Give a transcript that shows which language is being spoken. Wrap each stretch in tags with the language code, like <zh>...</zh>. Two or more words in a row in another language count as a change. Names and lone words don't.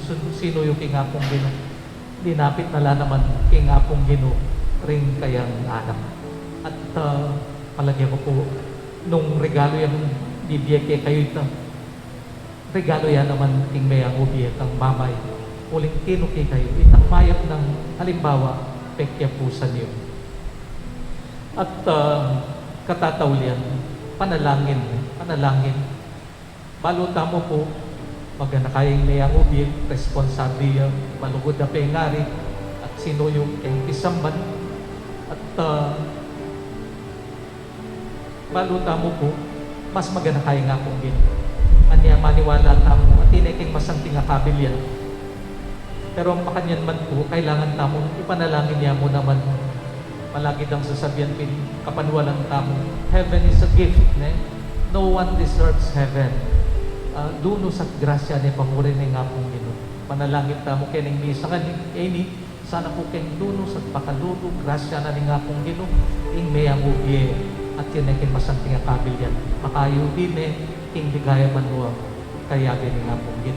<pam>Sino yung kay nga pong Ginoo? Dinapit na naman kay nga pong Ginoo ring kayang anak. At palagi ko po, nung regalo yung bibigay kayo ito, regalo yan naman king may ang ubi at ang mamay. Uling tinukay kayo, itang mayap ng halimbawa, pekya po sa niyo. At katataulian, panalangin. Baluta mo po, magana kayang mayang ubi, responsable, malugod na pengari, at sino yung kayong isamban. At baluta mo po, mas magana kayang nga pong Ginoo. Anya maniwala tamo, at tiniking masanting akabil yan. Pero ang makanyan man po, kailangan tamo, ipanalangin niya mo naman. Palagi dang sasabihan pin kapanwalang tamo,</pam> <en>heaven is a gift, ne? No one deserves heaven.</en> <pam>Duno sa grasya ni pamuri ni nga pong Ginoo. Panalangin tamo kining misa kani sana po keng duno sa pakaluto grasya na ni nga pong Ginoo ing mayang ubye at kinekin masanting akabil yan. Makayo din ing ligaya manuwa kaya ni nga pong Ginoo.</pam>